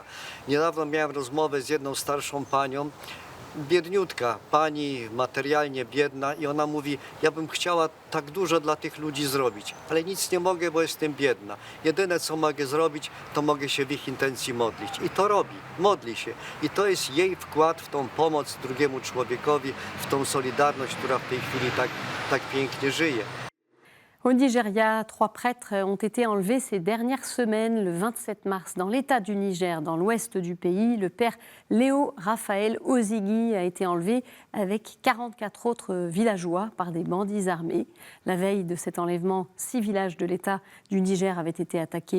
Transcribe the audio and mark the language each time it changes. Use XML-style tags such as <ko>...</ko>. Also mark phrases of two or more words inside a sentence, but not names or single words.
<pl>Niedawno miałem rozmowę z jedną starszą panią, biedniutka, pani materialnie biedna i ona mówi, ja bym chciała tak dużo dla tych ludzi zrobić, ale nic nie mogę, bo jestem biedna. Jedyne co mogę zrobić, to mogę się w ich intencji modlić. I to robi, modli się. I to jest jej wkład w tą pomoc drugiemu człowiekowi, w tą solidarność, która w tej chwili tak pięknie żyje.</pl> <fr>Au Nigeria, 3 prêtres ont été enlevés ces dernières semaines. Le 27 mars, dans l'état du Niger, dans l'ouest du pays, le père Léo Raphaël Ozigui a été enlevé avec 44 autres villageois par des bandits armés. La veille de cet enlèvement, 6 villages de l'état du Niger avaient été attaqués.</fr>